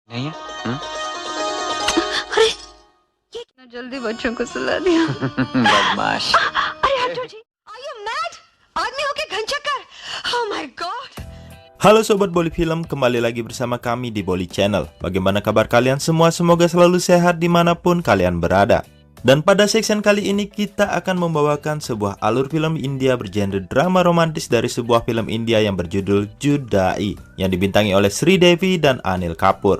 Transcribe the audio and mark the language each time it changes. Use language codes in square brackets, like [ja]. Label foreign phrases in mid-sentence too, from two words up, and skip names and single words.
[hi] नहीं है? हम्म? अरे ये कितना जल्दी बच्चों को सुला दिया। बदमाश। अरे हटो जी, [en] are you mad? [hi] आदमी होके घन चक्कर। [en] Oh my God. [id] Halo Sobat Boli Film, kembali lagi bersama kami di Boli Channel. Bagaimana kabar kalian semua? Semoga selalu sehat dimanapun kalian berada. Dan pada section kali ini kita akan membawakan sebuah alur film India bergenre drama romantis dari sebuah film India yang berjudul Judai, yang dibintangi oleh Sri Devi dan Anil Kapoor.